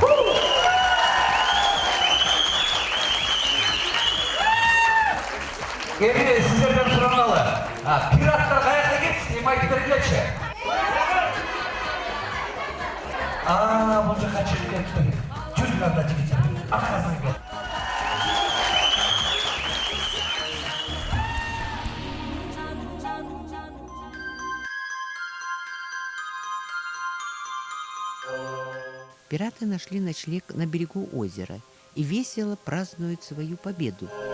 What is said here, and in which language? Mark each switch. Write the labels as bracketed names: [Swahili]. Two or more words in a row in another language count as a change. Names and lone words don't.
[Kazakh] Енді сіздерден сұранғалы. Пираттар қаяққа кетті, дейм айтып бергенші. Бұл жаққа жүріп кетті. Жүріп анда жігіттер. Арқасынан кет. [Russian] Пираты нашли ночлег на берегу озера и весело празднуют свою победу.